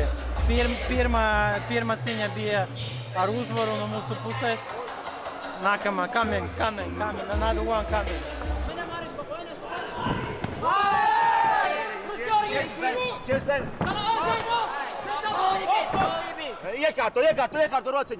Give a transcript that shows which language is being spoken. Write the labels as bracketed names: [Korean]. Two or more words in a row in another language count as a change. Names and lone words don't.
[Latvian] Pirmā cīņa bija ar uzvaru no mūsu pusē. [English] Nākamā coming, another one coming. [Latvian] Iekārto rociņu.